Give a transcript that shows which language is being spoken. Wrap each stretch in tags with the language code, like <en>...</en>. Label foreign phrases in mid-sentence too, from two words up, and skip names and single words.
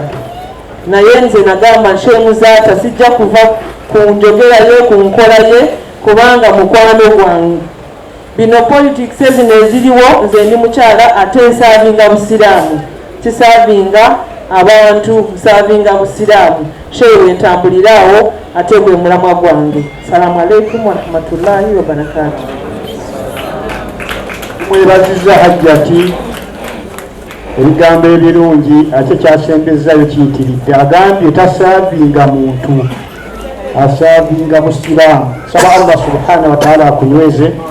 <lg>Naye nze nagamba Sheikh Muzata sijja kuva ku njogera ye ku nkola ye kubanga mukwano gwange. Bino politics ezino eziriwo, nze ndi mukyala ate nsaavinga busiraamu, kisaavinga abantu, nsaavinga busiraamu. Sheikh wentambuliraawo ate gwe mulamwa gwange.</lg> <ar>السلام عليكم ورحمة الله وبركاته.</ar> <lg>Mwebaziza Hajjati ebigambo ebirungi ate kyasembezzayo kiyitiridde. Agambye tasaavinga muntu, asaavinga musiraamu. Saba</lg> <ar>الله سبحانه وتعالى</ar> <lg>akunyweze.</lg>